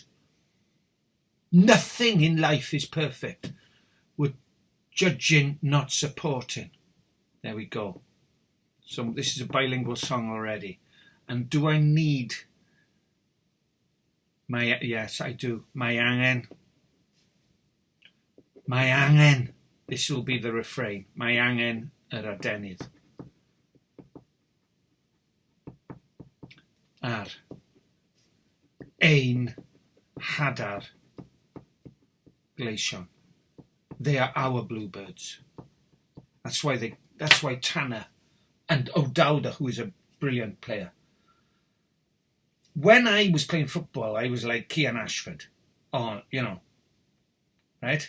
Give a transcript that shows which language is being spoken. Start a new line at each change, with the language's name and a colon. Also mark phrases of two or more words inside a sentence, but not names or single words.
English: Nothing in life is perfect. We're judging, not supporting. There we go. So this is a bilingual song already. And do I need yes, I do.
Welsh: Mae angen.
English: This will be the refrain.
Welsh: Mae angen yr adenydd. Ar ein hadar gleision.
English: They are our bluebirds. That's why Tanner and O'Dowda, who is a brilliant player. When I was playing football, I was like Cian Ashford. Oh, right?